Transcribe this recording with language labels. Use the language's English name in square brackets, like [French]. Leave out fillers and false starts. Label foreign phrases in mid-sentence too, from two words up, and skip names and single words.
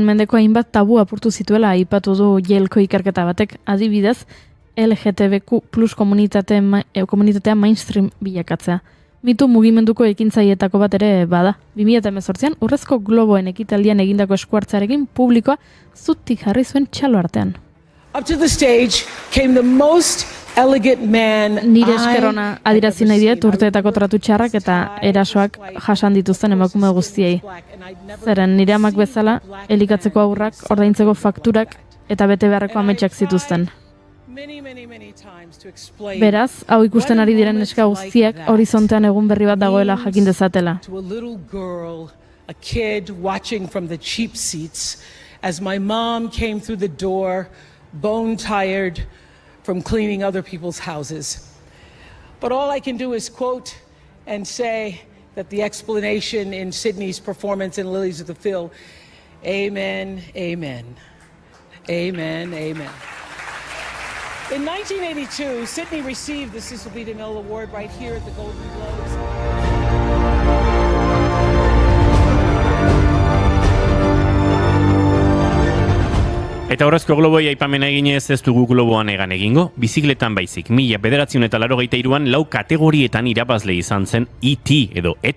[Basque] mendeko hainbat tabu apurtu zituela aipatu du Yaleko ikerketa batek, adibidez, LGTBQ+ komunitatea mainstream bilakatzea. Mitu mugimenduko ekintzailetako bat ere bada. 2018an Urrezko Globoen ekitaldian egindako eskuartzarekin publikoa zutik jarri zuen txalo artean. [English] Up to the stage came the most elegant man. [Basque] Nire eskerona adirazi nahi diet urteetako tratu txarrak eta erasoak jasan dituzten emakume guztiei. Zeren nire amak bezala, elikatzeko aurrak, ordaintzeko fakturak eta bete beharreko ametsak zituzten. Beraz, hau ikusten ari diren neska guztiak horizontean egun berri bat dagoela jakin dezatela. [English] A kid watching from the cheap seats as my mom came through the door, bone tired from cleaning other people's houses. But all I can do is quote and say that the explanation in Sydney's performance in Lilies of the Field, amen, amen, amen, amen. In 1982, Sydney received the Cecil B. DeMille Award right here at the Golden Globes. [Basque] Eta Urrezko Globoi aipamena eginez ez dugu globoan egan egingo, bizikletan baizik, 1983an 4 kategorietan irabazle izan zen E.T. edo E.T.